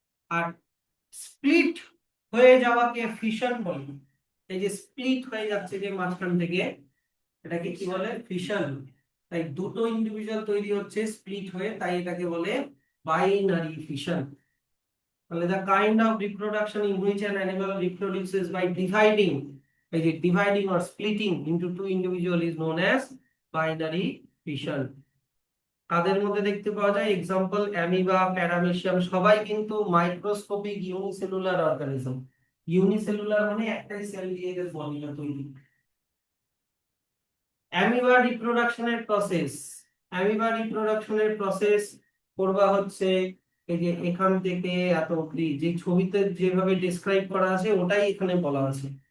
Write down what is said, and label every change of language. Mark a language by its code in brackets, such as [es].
[bn] আর split হয়ে যাওয়াকে fission বলে। এই যে স্প্লিট হয়ে যাচ্ছে যে মাঝখান থেকে, এটাকে কি বলে? ফিশন। তাই দুটো ইন্ডিভিজুয়াল তৈরি হচ্ছে স্প্লিট হয়ে, তাই এটাকে বলে বাইনারি ফিশন। [en] তাহলে the kind of reproduction in which an animal reproduces by dividing, [bn] এই যে [en] dividing or splitting into two individual is known as binary fission। [bn] তাদের মধ্যে দেখতে পাওয়া যায় এক্সাম্পল অ্যামিবা, প্যারামেসিয়াম, সবাই কিন্তু মাইক্রোস্কোপিক ইউনিসেলুলার অর্গানিজম। ইউনিসেলুলার মানে একটাই সেল দিয়ে এদের বডিটা তৈরি। অ্যামিবা রিপ্রোডাকশনের প্রসেস, অ্যামিবা রিপ্রোডাকশনের প্রসেস করবা হচ্ছে এই যে এখান থেকে এত অবধি যে ছবিতে যেভাবে ডেসক্রাইব করা আছে ওটাই এখানে বলা আছে।